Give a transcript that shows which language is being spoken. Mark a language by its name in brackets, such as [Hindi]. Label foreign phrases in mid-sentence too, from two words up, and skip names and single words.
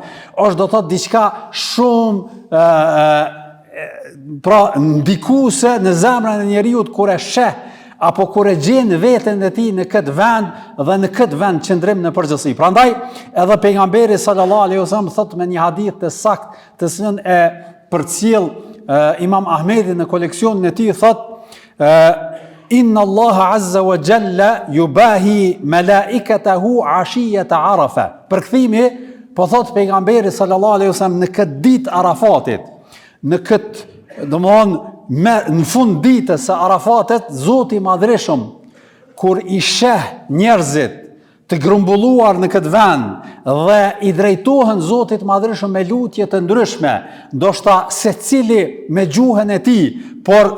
[Albanian] Është do të thotë diçka shumë pra ndikuese në zemrën e njeriut kur e sheh apo kur e gjen veten e tij në këtë vend dhe në këtë vend qëndrim në përgjithësi. Prandaj edhe pejgamberi [Arabic] صلى الله عليه وسلم [Albanian] thotë me një hadith të saktë, të cilën e përcjell Imam Ahmedi në koleksionin e tij, thotë [Arabic] إن الله عز وجل يباهي ملائكته عشية عرفة. [Albanian] Përkthimi, po thot pejgamberi [Arabic] صلى الله عليه وسلم, [Albanian] në këtë ditë Arafatit, në këtë, në fund ditës së Arafatit, Zoti i Madhreshëm kur i sheh njerëzit të grumbulluar në këtë vend dhe i drejtohen Zotit Madhreshëm me lutje të ndryshme, ndoshta secili me gjuhën e tij, por